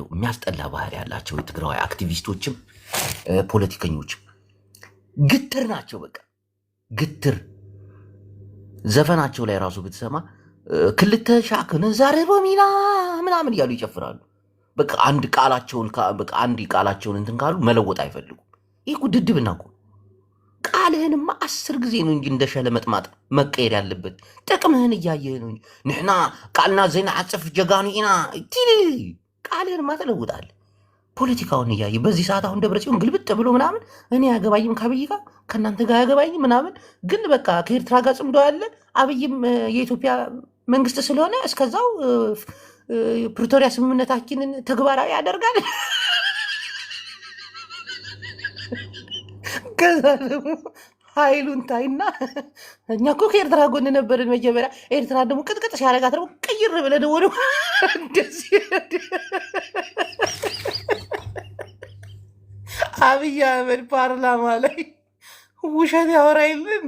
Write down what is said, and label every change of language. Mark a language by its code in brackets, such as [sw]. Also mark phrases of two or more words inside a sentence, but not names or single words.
[am] የሚያስጠላ ባህሪ ያላቸው የትግራዋይ አክቲቪስቶችም ፖለቲከኞችም ግትር ናቸው። በቃ ግትር ዘፈናቸው ላይ ራሱ ብትሰማ [ti] ክልተ ሻክን [am] ዛሬ ሮሚና ምናምን እያሉ ይጨፍራሉ። በቃ አንድ ቃላቸውን እንትን ካሉ መለወጥ አይፈልጉም። ይህ ድድብና እኮ ቃልህንማ 10 ጊዜ ነው እንጂ እንደሸለ መጥማጥ መቀየር ያለበት። ጥቅምህን እያየህ ነው እንጂ [ti] ንሕና ቃልና ዜና ዓፅፍ ጀጋኑ ኢና [am] ቃልህንማ ትለውጣለህ። ፖለቲካውን እያየ በዚህ ሰዓት አሁን ደብረጽዮን ግልብጥ ብሎ ምናምን እኔ አያገባኝም ከአብይ ጋር ከእናንተ ጋር አያገባኝም ምናምን፣ ግን በቃ ከኤርትራ ጋር ጽምዶ ያለ አብይም የኢትዮጵያ መንግስት ስለሆነ እስከዛው ፕሪቶሪያ ስምምነታችንን ተግባራዊ ያደርጋል። ከዛ ደግሞ ኃይሉን ታይና እኛ እኮ ከኤርትራ ጎን ነበርን መጀመሪያ። ኤርትራ ደግሞ ቅጥቅጥ ሲያደርጋት ደግሞ ቅይር ብለህ ደግሞ እንደዚህ አብይ አህመድ ፓርላማ ላይ ውሸት ያወራ የለ እንዴ?